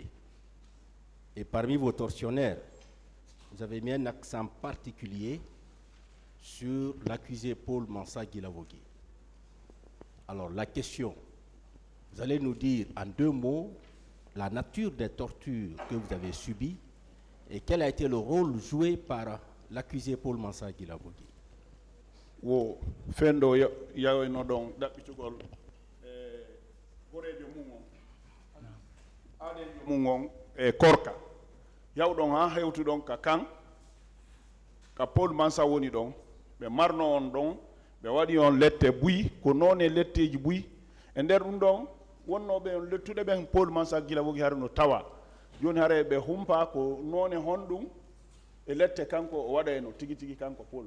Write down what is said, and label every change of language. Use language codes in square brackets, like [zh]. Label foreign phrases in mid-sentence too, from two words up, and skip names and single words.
[fr] Et parmi vos tortionnaires, vous avez mis un accent particulier sur l'accusé Paul Mansa Guilavogui. Alors la question, vous allez nous dire en 2 mots la nature des tortures que vous avez subies et quel a été le rôle joué par l'accusé Paul Mansa Guilavogui. [ff] Wo fendo yawe no don dabbitugol gorejo mum on adejo mum on e korka yawɗon ha hewtuɗon ka kan ka Paul Mansa woni ɗon ɓe marno on ɗon ɓe waɗi on lette buyi ko noon e letteji buyi e nder ɗum ɗon wonnoɓe on lettuɗe ɓen Paul Mansa Guilavogui hare no tawa joni hare ɓe humpa ko noon e honɗum e lette kanko o waɗayno tigi tigi kanko